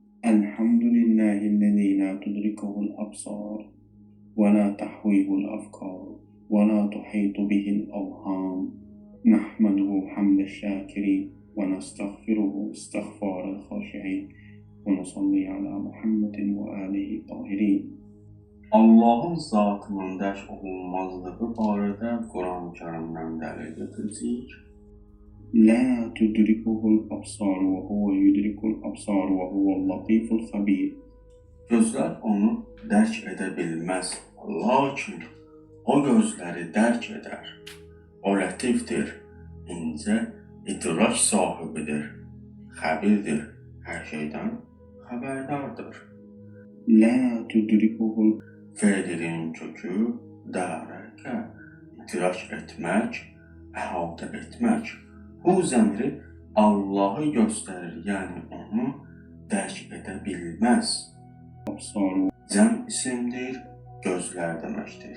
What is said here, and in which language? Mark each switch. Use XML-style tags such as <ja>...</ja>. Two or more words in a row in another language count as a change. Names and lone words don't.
<ar>الحمد لله الذي لا تدركه الأبصار ولا تحويه الأفكار ولا تحيط به الأوهام، نحمده حمد الشاكرين ونستغفره استغفار الخاشعين ونصلي على محمد وآله الطاهرين.</ar> <az>Allahın zatının dəş olunmazlığı barədə Quran-ı Kərimdən dəlil gətirəcəyik.</az> <ar>لا تدركه الأبصار وهو يدرك الأبصار وهو اللطيف الخبير.</ar> <az>Gözlər onu dərk edə bilməz, lakin o gözləri dərk edər. O lətifdir, incə idrak sahibidir, xəbirdir, hər şeydən xəbərdardır.</az> <ar>لا تدركه</ar> <az>Feilin kökü dərəkə, idrak etmək, əhatə etmək. Bu zəmiri Allahı göstərir, yəni onu dərk edə bilməz.</az> <ar>الأبصار</ar> <az>Cəm isimdir, gözlər deməkdir.</az>